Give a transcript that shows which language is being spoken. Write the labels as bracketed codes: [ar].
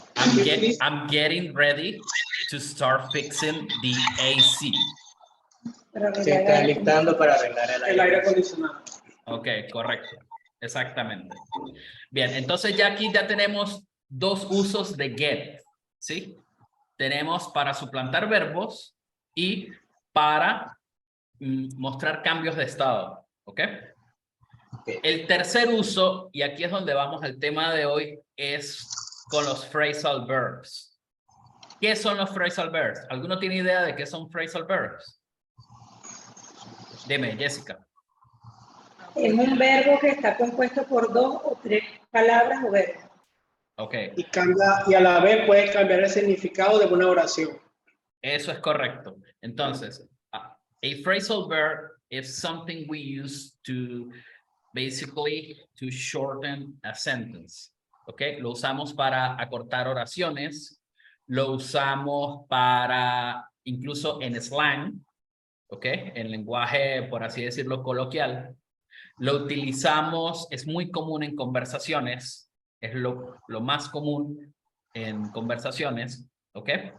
[en] I'm getting ready to start fixing the AC. [es] Se está listando para arreglar el aire acondicionado. Ok, correcto. Exactamente. Bien, entonces ya aquí ya tenemos dos usos de get, ¿sí? Tenemos para suplantar verbos y para mostrar cambios de estado, ¿ok? El tercer uso, y aquí es donde vamos al tema de hoy, es con los phrasal verbs. ¿Qué son los phrasal verbs? ¿Alguno tiene idea de qué son phrasal verbs? Dime, Jessica. Es un verbo que está compuesto por 2 o 3 palabras o verbos. Ok. Y a la vez puede cambiar el significado de una oración. Eso es correcto. [en] Entonces, a phrasal verb is something we use to basically to shorten a sentence. [es] ¿Ok? Lo usamos para acortar oraciones, lo usamos para incluso en slang, ¿ok? En lenguaje, por así decirlo, coloquial. Lo utilizamos, es muy común en conversaciones, es lo más común en conversaciones, ¿ok?